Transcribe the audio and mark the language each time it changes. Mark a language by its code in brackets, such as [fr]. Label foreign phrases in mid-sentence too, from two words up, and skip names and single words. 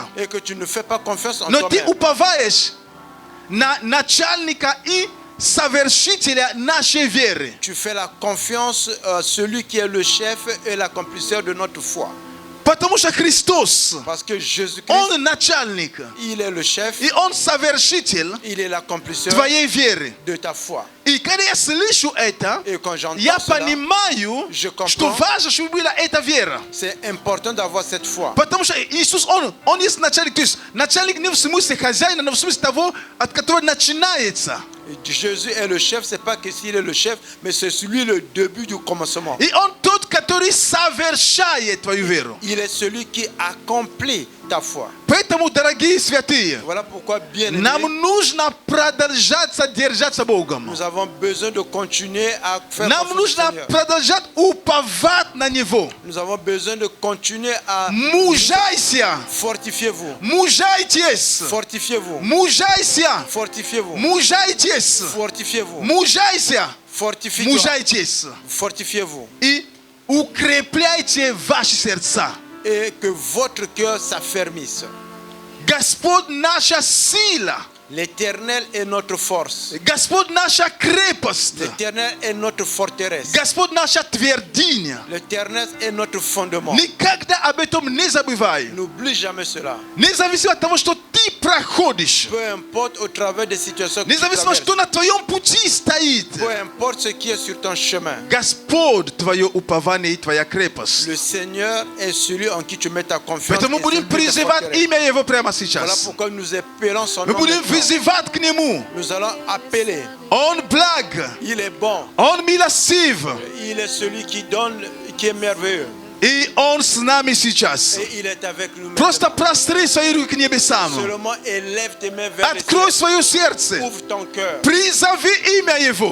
[fr] Et que tu ne fais pas confiance en [ru] Но ты [fr] toi-même. [ru] уповаешь на начальника и совершителя нашей веры. [fr] Tu fais la confiance à celui qui est le chef et l'accomplisseur de notre foi. [ru] Потому что Христос, [fr] Parce que Jésus-Christ, [ru] Он начальник, [fr] il est le chef, [ru] и Он совершитель [fr] il est l'accomplisseur [ru] твоей веры. [fr] de ta foi. [ru] И когда я слышу это, [fr] Et quand j'entends [ru] я [fr] cela, [ru] понимаю, [fr] je [ru] что [fr] comprends. [ru] важно, чтобы была эта вера. [fr] C'est important d'avoir cette foi. [ru] Потому что Иисус, Он есть начальник. То есть начальник не в смысле хозяина, но в смысле того, от которого начинается. [fr] Jésus est le chef, c'est pas que s'il est le chef, mais c'est celui le début du commencement. [ru] И Он тот, который совершает твою веру. [fr] Il est celui qui accomplit ta foi. [ru] Поэтому, дорогие святые, [fr] Voilà pourquoi, bien [ru] нам [fr] aimé, [ru] нужно продолжаться держаться Богом. [fr] nous avons besoin de continuer à faire [ru] Нам [fr] confiance au [ru] нужно [fr] Seigneur. [ru] продолжать уповать на Него. [fr] Nous avons besoin de continuer à [ru] Мужайся, [fr] fortifiez-vous. [ru] мужайтесь, [fr] Fortifiez-vous. [ru] мужайся, [fr] Fortifiez-vous. [ru] мужайтесь, [fr] Fortifiez-vous. [ru] мужайся, [fr] Fortifiez-toi. [ru] мужайтесь. [fr] Fortifiez-vous. [ru] И укрепляйте ваши сердца. [fr] Et que votre cœur s'affermisse. [ru] Господь наша сила. [fr] L'Éternel est notre force. [ru] Господь наша крепость. [fr] L'Éternel est notre forteresse. [ru] Господь наша твердыня. [fr] L'Éternel est notre fondement. [ru] Никогда об этом не забывай. [fr] N'oublie jamais cela. [ru] Независимо от того, что ты проходишь. [fr] Peu importe au travers des situations que tu [ru] Независимо, [fr] traverses. [ru] что на твоем пути стоит. [fr] Peu importe ce qui est sur ton chemin. [ru] Господь твое упование и твоя крепость. [fr] Le Seigneur est celui en qui tu mets ta confiance. [ru] Поэтому [fr] et [ru] будем [fr] celui de ta [ru] призывать [fr] forteresse. [ru] имя Его прямо [fr] Voilà [ru] сейчас. [fr] pourquoi nous appelons son [ru] Мы [fr] nom. [ru] будем [fr] maintenant. [ru] вызывать к Нему. [fr] Nous allons appeler. [ru] Он благ, [fr] Il est bon. [ru] Он милостив, [fr] Il est celui qui donne, qui est merveilleux. [ru] и Он с нами сейчас. [fr] Et il est avec nous [ru] Просто [fr] maintenant. [ru] простри свои руки к небесам. [fr] Seulement élève tes mains vers le [ru] Открой [fr] ciel. [ru] свое сердце. [fr] Ouvre ton cœur. [ru] Призови имя Его.